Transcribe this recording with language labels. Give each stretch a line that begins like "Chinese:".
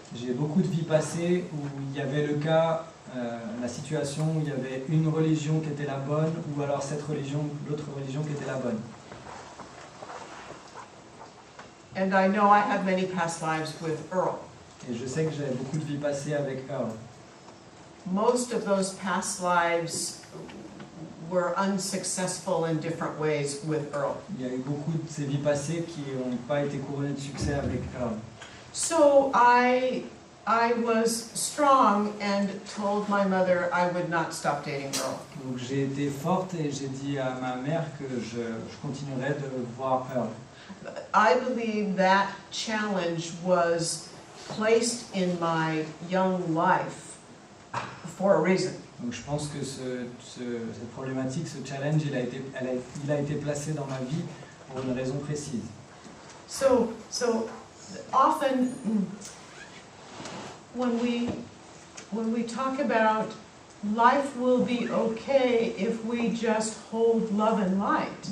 French: J'ai beaucoup de vies passées où il y avait le cas, la situation où il y avait une religion qui était la bonne ou alors l'autre religion qui était la bonne.
English: And I know I have many past lives with Earl.
French: Et je sais que j'avais beaucoup de vies passées avec Earl.
English: Most of those past lives were unsuccessful in different ways with Earl.
French: Il y a eu beaucoup de ces vies passées qui n'ont pas été couronnées de succès avec Earl.
English: So I was strong and told my mother I would not stop dating Earl.
French: Donc j'ai été forte et j'ai dit à ma mère que je continuerais de voir Earl.
English: I believe that challenge was placed in my young life for a reason.
French: Donc je pense que cette problématique, ce challenge, il a été placé dans ma vie pour une raison précise.
English: So often when we talk about life will be okay if we just hold love and light.